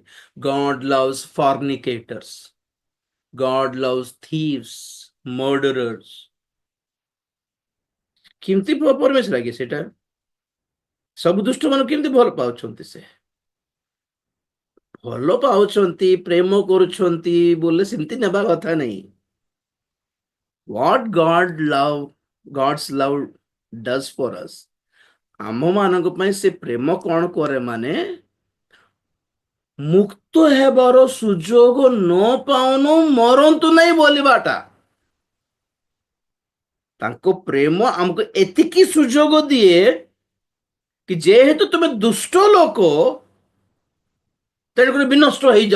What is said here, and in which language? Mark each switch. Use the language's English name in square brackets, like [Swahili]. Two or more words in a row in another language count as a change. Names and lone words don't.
[English] God loves fornicators, God loves thieves, murderers. [Odia] କେମିତି ପରମେଶ୍ୱର ଲାଗେ ସେଟା? ସବୁ ଦୁଷ୍ଟ ମାନଙ୍କୁ କେମିତି ଭଲ ପାଉଛନ୍ତି? ସେ ଭଲ ପାଉଛନ୍ତି, ପ୍ରେମ କରୁଛନ୍ତି ବୋଲେ ସେମିତି ନେବା କଥା ନାହିଁ। [English] What God's love does for us, [Odia] ଆମ ମାନଙ୍କ ପାଇଁ ସେ ପ୍ରେମ କଣ କରେ? ମାନେ ମୁକ୍ତ ହେବାର ସୁଯୋଗ ନ ପାଉନୁ, ମରନ୍ତୁ ନାହିଁ ବୋଲିବାଟା। ତାଙ୍କ ପ୍ରେମ ଆମକୁ ଏତିକି ସୁଯୋଗ ଦିଏ କି ଯେହେତୁ ତୁମେ ଦୁଷ୍ଟ ଲୋକ, ତେଣୁକରି ବିନଷ୍ଟ ହେଇଯାଉ।